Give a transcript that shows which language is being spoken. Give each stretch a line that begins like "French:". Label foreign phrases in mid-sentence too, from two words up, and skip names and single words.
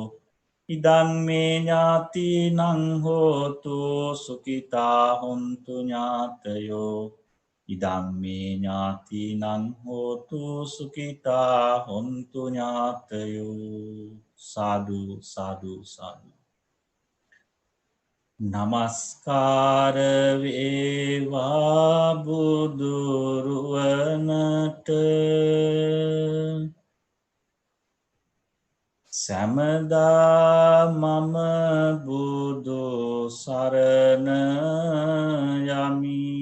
Pali: ඉදං මේ ඥාතිනං හෝතු සුඛිතා හොන්තු ඥාතයෝ. ඉදං මේ ඥාතිනං හෝතු සුඛිතා හොන්තු ඥාතයෝ.
Sinhala: සාදු සාදු සාදු. නමස්කාර වේවා බුදුරුවනට සැමදා මම බුදු සරණ යමි.